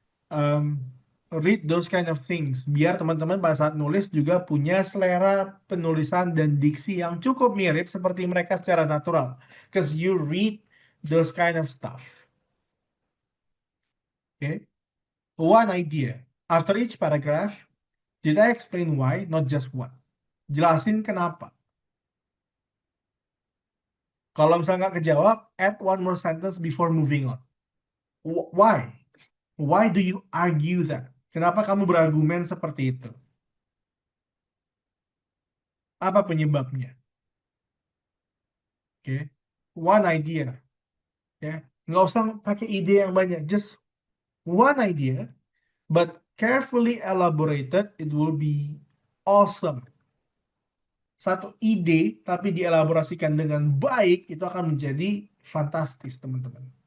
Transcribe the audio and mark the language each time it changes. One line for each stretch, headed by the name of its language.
English: Um, Read those kind of things.
Indonesian: Biar teman-teman pada saat nulis juga punya selera penulisan dan diksi yang cukup mirip seperti mereka secara natural.
English: Because you read those kind of stuff. Okay? One idea. After each paragraph, did I explain why, not just what?
Indonesian: Jelasin kenapa. Kalau misalnya nggak kejawab,
English: add one more sentence before moving on. Why? Why do you argue that?
Indonesian: Kenapa kamu berargumen seperti itu? Apa penyebabnya? Oke,
English: one idea.
Indonesian: Ya, nggak usah pakai ide yang banyak.
English: Just one idea, but carefully elaborated. It will be awesome.
Indonesian: Satu ide tapi dielaborasikan dengan baik itu akan menjadi fantastis, teman-teman.